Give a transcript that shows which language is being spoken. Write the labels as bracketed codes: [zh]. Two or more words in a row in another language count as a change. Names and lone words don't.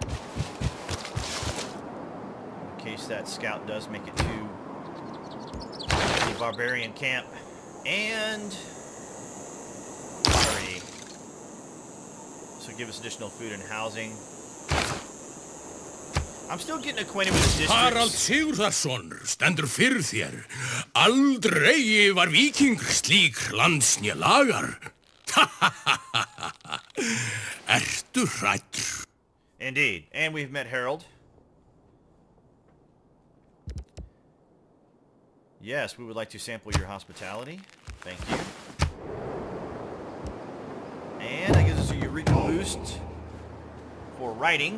[en] In case that scout does make it to the barbarian camp. And pottery. So give us additional food and housing. I'm still getting acquainted with the districts. [is] Harald Sigurðarson stendur fyrir þér. Aldrei var víkingur slík landsnja lagar. Ertu hræddur? [en] Indeed. And we've met Harold. Yes, we would like to sample your hospitality. Thank you. And that gives us a Eureka boost for writing.